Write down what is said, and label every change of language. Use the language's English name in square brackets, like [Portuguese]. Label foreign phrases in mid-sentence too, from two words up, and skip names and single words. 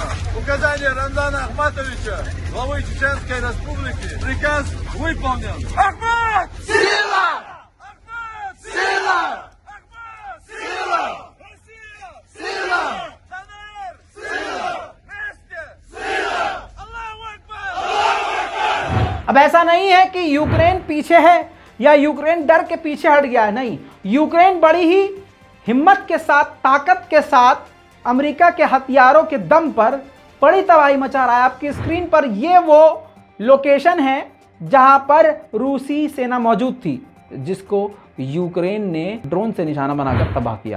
[Russian] Указание Рамзана Ахматовича, главы Чеченской Республики, приказ выполнен. Ахмат! Сила! Сила! Сила! Россия! Сила! ДНР! Сила! Вместе! Сила! [Arabic] الله أكبر! الله أكبر! [Hindi] अब ऐसा नहीं है कि यूक्रेन पीछे है या यूक्रेन डर के पीछे हट गया है, नहीं, यूक्रेन बड़ी ही हिम्मत के साथ, ताकत के साथ अमेरिका के हथियारों के दम पर बड़ी तबाही मचा रहा है। आपकी स्क्रीन पर ये वो लोकेशन है जहां पर रूसी सेना मौजूद थी, जिसको यूक्रेन ने ड्रोन से निशाना बनाकर तबाह किया।